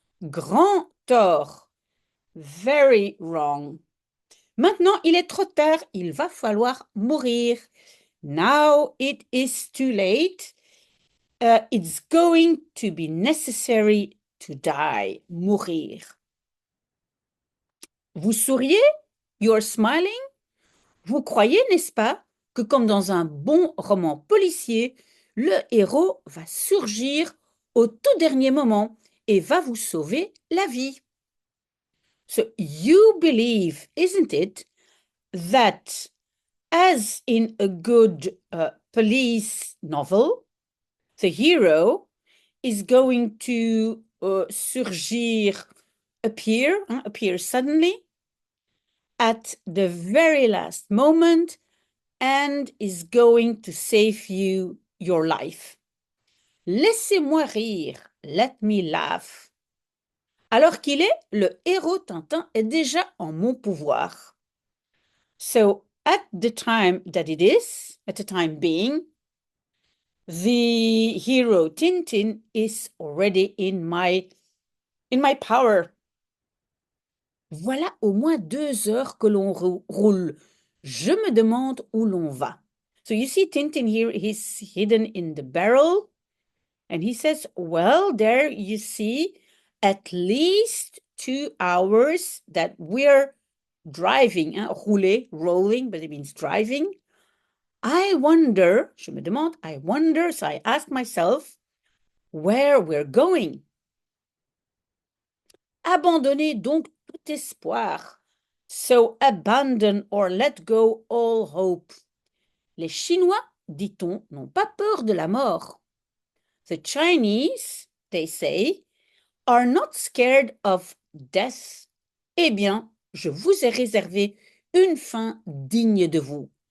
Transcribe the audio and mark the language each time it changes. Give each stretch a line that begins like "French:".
French: Grand tort.
English: Very wrong.
French: Maintenant, il est trop tard, il va falloir mourir.
English: Now it is too late. It's going to be necessary to die, mourir.
French: Vous souriez?
English: You're smiling?
French: Vous croyez, n'est-ce pas, que comme dans un bon roman policier, le héros va surgir au tout dernier moment et va vous sauver la vie.
English: So you believe, isn't it, that as in a good police novel, the hero is going to surgir, appear suddenly at the very last moment and is going to save you your life.
French: Laissez-moi rire,
English: let me laugh.
French: Alors qu'il est, le héros Tintin est déjà en mon pouvoir.
English: So at the time that it is, at the time being, the hero Tintin is already in my power.
French: Voilà au moins 2 heures que l'on roule. Je me demande où l'on va.
English: So you see Tintin here, he's hidden in the barrel. And he says, well, there you see at least 2 hours that we're driving. Hein, rouler, rolling, but it means driving. I wonder,
French: je me demande,
English: I wonder, so I ask myself, where we're going.
French: Abandonnez donc tout espoir.
English: So abandon or let go all hope.
French: Les Chinois, dit-on, n'ont pas peur de la mort.
English: The Chinese, they say, are not scared of death.
French: Eh bien, je vous ai réservé une fin digne de vous.